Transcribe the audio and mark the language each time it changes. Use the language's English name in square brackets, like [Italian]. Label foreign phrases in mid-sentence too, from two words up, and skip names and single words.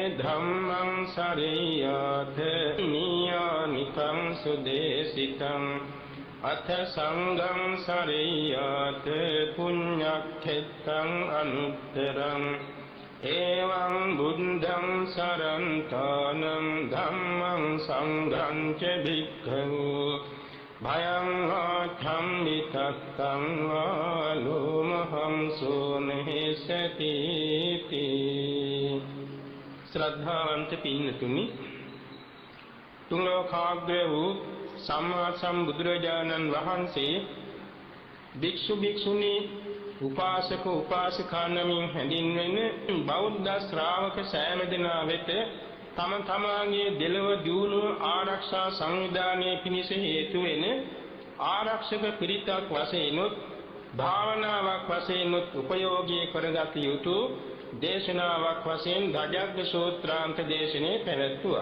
[Pali] ධම්මං සරියාත නියානිකං සුදේශිතං අත සංඝං සරියාත පුඤ්ඤක්ඛෙත්තං අනුත්තරං එවං බුද්ධං සරන්තානං ධම්මං සංඝං ච භික්ඛවෝ භයං ආඛම්මිතත්තං වාලෝමහං සෝනහෙසති [Sinhala] ශ්‍රද්ධාවන්ත පින්නතුනි තුන් ලෝකාග්‍රය වූ සම්මා සම්බුදුරජාණන් වහන්සේ භික්ෂු භික්ෂුණී උපාසක උපාසිකා නමින් හැඳින්වෙන බෞද්ධ ශ්‍රාවක සෑම දෙනා වෙත තම තමාගේ දෙලව දියුණුව ආරක්ෂා සංවිධානයේ පිණිස හේතු වෙන ආරක්ෂක පිරිතක් වශයෙන්ුත් භාවනාවක් වශයෙන්ුත් උපයෝගී කරගත යුතු දේශනාවක් වශයෙන් ධජග්ග සූත්‍රාන්ත දේශනේ පැවැත්වුවා.